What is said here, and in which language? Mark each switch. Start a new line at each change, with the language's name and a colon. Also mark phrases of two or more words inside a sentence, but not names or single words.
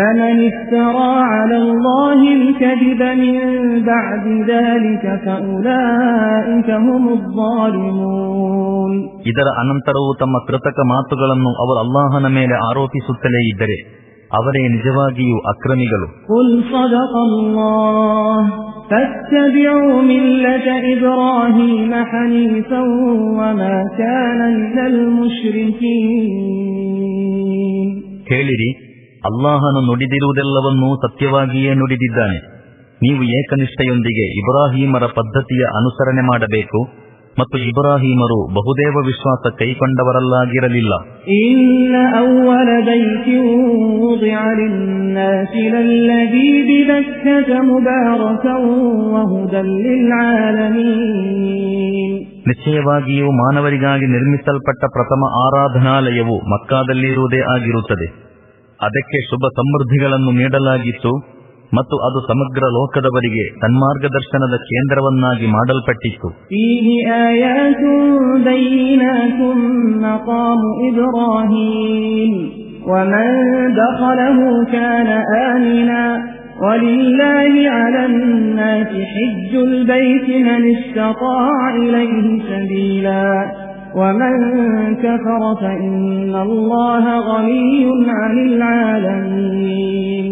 Kannada: ಇದರ ಅನಂತರವೂ ತಮ್ಮ ಕೃತಕ ಮಾತುಗಳನ್ನು ಅವರು ಅಲ್ಲಾಹನ ಮೇಲೆ ಆರೋಪಿಸುತ್ತಲೇ ಇದ್ದರೆ ಅವರೇ ನಿಜವಾಗಿಯೂ ಅಕ್ರಮಿಗಳು.
Arabic: فاتبعوا ملة إبراهيم حنيفا وما كان من المشركين.
Kannada: ಹೇಳಿರಿ, ಅಲ್ಲಾಹನು ನುಡಿದಿರುವುದೆಲ್ಲವನ್ನೂ ಸತ್ಯವಾಗಿಯೇ ನುಡಿದಿದ್ದಾನೆ. ನೀವು ಏಕನಿಷ್ಠೆಯೊಂದಿಗೆ ಇಬ್ರಾಹೀಮರ ಪದ್ಧತಿಯ ಅನುಸರಣೆ ಮಾಡಬೇಕು ಮತ್ತು ಇಬ್ರಾಹೀಮರು ಬಹುದೇವ ವಿಶ್ವಾಸ ಕೈಕೊಂಡವರಲ್ಲಾಗಿರಲಿಲ್ಲ.
Arabic: إن أول بيت وضع للناس للذي ببكة مباركا وهدى للعالمين.
Kannada: ನಿಶ್ಚಯವಾಗಿಯೂ ಮಾನವರಿಗಾಗಿ ನಿರ್ಮಿಸಲ್ಪಟ್ಟ ಪ್ರಥಮ ಆರಾಧನಾಲಯವು ಮಕ್ಕಾದಲ್ಲಿರುವುದೇ ಆಗಿರುತ್ತದೆ. ಅದಕ್ಕೆ ಶುಭ ಸಮೃದ್ಧಿಗಳನ್ನು ನೀಡಲಾಗಿತ್ತು ಮತ್ತು ಅದು ಸಮಗ್ರ ಲೋಕದವರಿಗೆ ಸನ್ಮಾರ್ಗದರ್ಶನದ ಕೇಂದ್ರವನ್ನಾಗಿ ಮಾಡಲ್ಪಟ್ಟಿತ್ತು.
Arabic: فيه آيات بينات مقام إبراهيم ومن دخله كان آمنا ولله على الناس حج البيت من استطاع إليه سبيلا ومن كفر فإن الله غني عن العالمين.